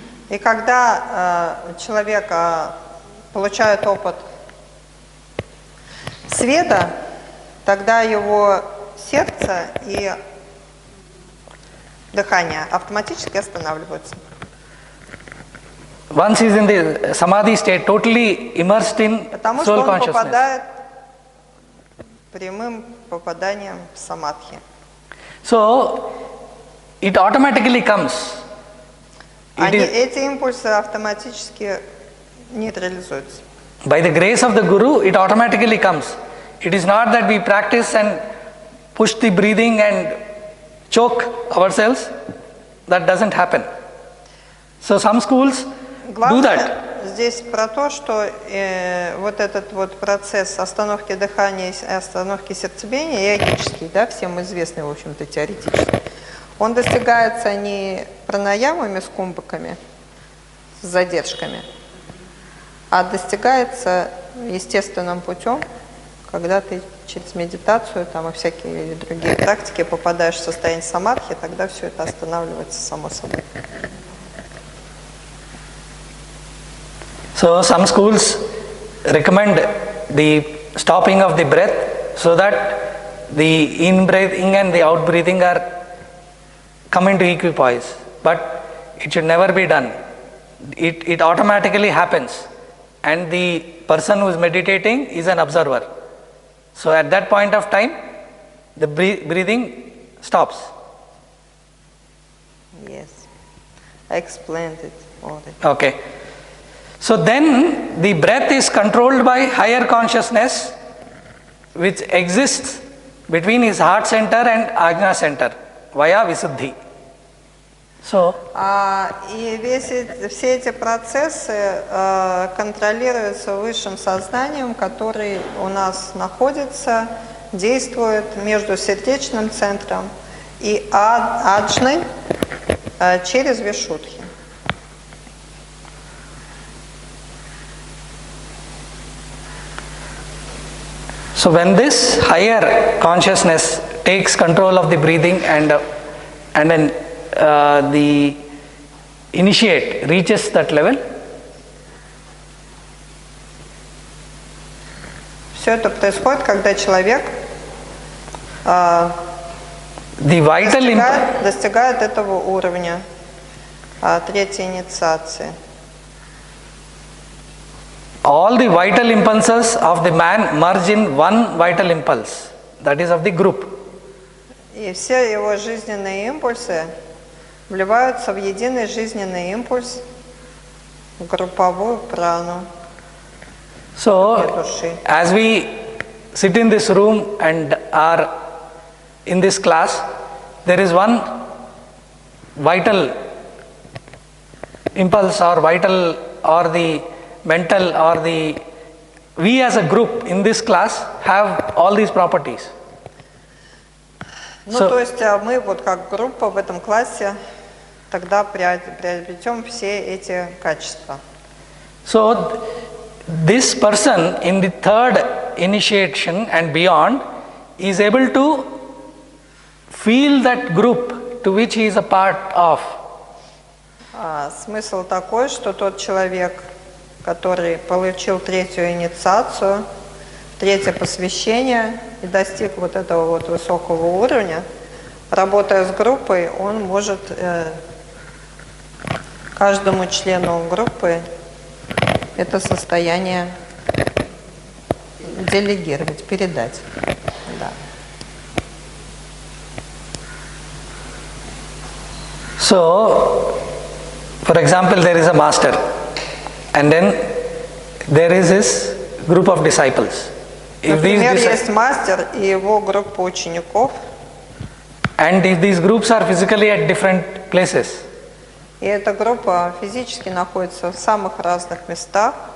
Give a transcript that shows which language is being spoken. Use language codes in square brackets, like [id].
[ru] И когда человек получает опыт света, тогда его сердце и дыхание автоматически останавливаются. [en] Once he is in the samadhi state, totally immersed in [ru] Потому что [en] soul [ru] он [en] consciousness. [ru] попадает прямым попаданием в самадхи. [en] So it automatically comes. [ru] Эти импульсы автоматически нейтрализуются. [en] By the grace of the Guru, it automatically comes. It is not that we practice and push the breathing and choke ourselves. That doesn't happen. So some schools do that. [ru] здесь про то, что вот этот вот процесс остановки дыхания и остановки сердцебиения, йогический, да, всем известный, в общем-то, теоретически, он достигается не пранаямами с кумбаками, с задержками, а достигается естественным путем, когда ты через медитацию там, и всякие другие практики попадаешь в состояние самадхи, тогда все это останавливается само собой. [en] So some schools recommend the stopping of the breath so that the in-breathing and the out-breathing are come into equipoise. But it should never be done. It automatically happens, and the person who is meditating is an observer. So at that point of time, the breathing stops. Yes, I explained it already. Okay. So then the breath is controlled by higher consciousness which exists between his heart center and Ajna center via Visuddhi. So, [ru] и все эти процессы контролируются высшим сознанием, который у нас находится, действует между сердечным центром и аджной через вишудхи. [en] so when this higher consciousness takes control of the breathing and then the initiate reaches that level, [ru] все это происходит, когда человек [en] the vital [ru] достигает этого уровня третьей инициации. [en] all the vital impulses of the man merge in one vital impulse, that is of the group. [ru] И все его жизненные импульсы вливаются в единый жизненный импульс, в групповую прану. [en] So, as we sit in this room and are in this class, there is one vital impulse or vital or the mental or the we as a group in this class have all these properties. [ru] Ну, то есть мы вот как группа в этом классе тогда приобретем все эти качества. [en] So, this person in the third initiation and beyond is able to feel that group to which he is a part of. [ru] Смысл такой, что тот человек, который получил третью инициацию, третье посвящение и достиг вот этого вот высокого уровня, работая с группой, он может каждому члену группы это состояние делегировать, передать. Да. [en] So, for example, there is a master, and then there is his group of disciples. [ru] Например, есть мастер и его группа учеников. [en] And if these groups are physically at different places. [ru] И эта группа физически находится в самых разных местах.